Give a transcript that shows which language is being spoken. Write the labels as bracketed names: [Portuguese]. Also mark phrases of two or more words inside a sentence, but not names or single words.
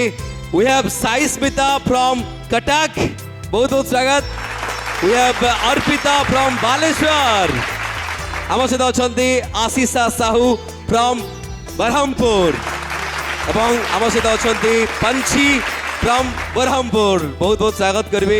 [English] We have Sai Smita from Cuttack, [Odia] ବହୁତ ବହୁତ ସ୍ୱାଗତ. [English] We have Arpita from Baleswar. [Odia] ଆମ ସହିତ ଅଛନ୍ତି ଆଶିଷା ସାହୁ ଫ୍ରମ୍ ବ୍ରହ୍ମପୁର ଏବଂ ଆମ ସହିତ ଅଛନ୍ତି ପଞ୍ଛୀ ଫ୍ରମ୍ ବ୍ରହ୍ମପୁର. ବହୁତ ବହୁତ ସ୍ୱାଗତ କରିବି.